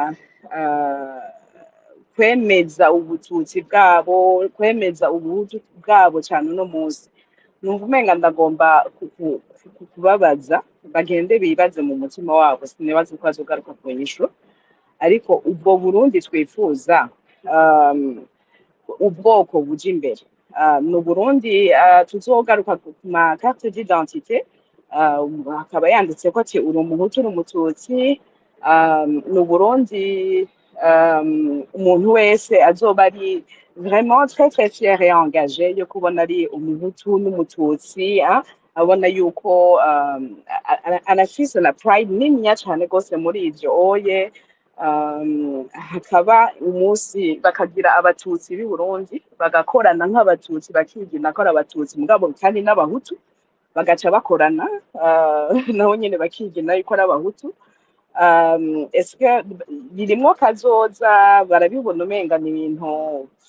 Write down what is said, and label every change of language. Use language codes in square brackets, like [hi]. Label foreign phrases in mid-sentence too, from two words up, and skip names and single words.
[rn] kwemeza ubututsi bwabo kwemeza ubuhutu bwabo cyane uno munsi numva umenga ndagomba kubabaza bagende bibaze mu mutima wabo sinibaza ko bazogaruka ku nyishu ariko ubwo Burundi twifuza ubwoko buja imbere ni Burundi tuzogaruka ku [fr] ma carte d'identité [rn] akaba yanditse ko ati uri umuhutu uri umututsi ni Burundi umuntu wese azoba ari [fr] vraiment très très fier et engagé [rn] yo kubona ari umuhutu n'umututsi abona yuko anafise na pride niniya cyane gose muri ivyo oye hakaba umunsi bakagira abatutsi b'i Burundi bagakorana nk'abatutsi bakigina ko ari abatutsi mugabo kandi n'abahutu bagaca bakorana naho nyene bakigina yuko ari abahutu eske birimwo kazoza barabibona umenga ni ibintu